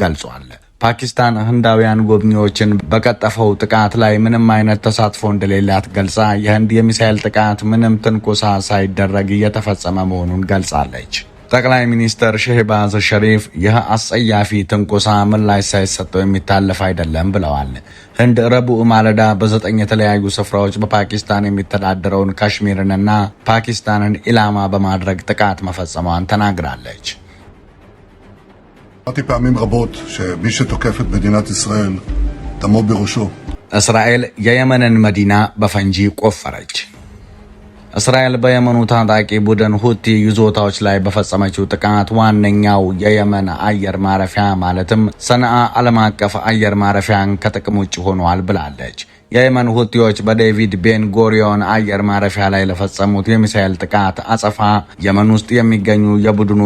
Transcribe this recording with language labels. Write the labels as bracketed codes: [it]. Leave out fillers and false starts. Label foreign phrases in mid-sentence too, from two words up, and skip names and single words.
[am] ገልጿል። ፓኪስታን ህንዳውያን ጎብኚዎችን በቀጠፈው ጥቃት ላይ ምንም አይነት ተሳትፎ እንደሌላት ገልጻ የህንድ የሚሳኤል ጥቃት ምንም ትንኮሳ ሳይደረግ እየተፈጸመ መሆኑን ገልጻለች። ጠቅላይ ሚኒስትር ሼህባዝ ሸሪፍ ይህ አስጸያፊ ትንኮሳ ምላሽ ሳይሰጠው የሚታለፍ አይደለም ብለዋል። ህንድ ረቡዕ ማለዳ በ9 የተለያዩ ስፍራዎች በፓኪስታን የሚተዳደረውን ካሽሚርንና ፓኪስታንን ኢላማ በማድረግ ጥቃት መፈጸሟን ተናግራለች። [he] פעמים רבות שמי שתוקף את מדינת ישראל דמו בראשו. [am] እስራኤል የየመንን መዲና በፈንጂ ቆፈረች። እስራኤል በየመኑ ታጣቂ ቡድን ሁቲ ይዞታዎች ላይ በፈጸመችው ጥቃት ዋነኛው የየመን አየር ማረፊያ ማለትም ሰንዓ ዓለም አቀፍ አየር ማረፊያን ከጥቅም ውጭ ሆኗል ብላለች። የየመን ሁቲዎች በዴቪድ ቤን ጎሪዮን አየር ማረፊያ ላይ ለፈጸሙት የሚሳኤል ጥቃት አጸፋ የመን ውስጥ የሚገኙ የቡድኑ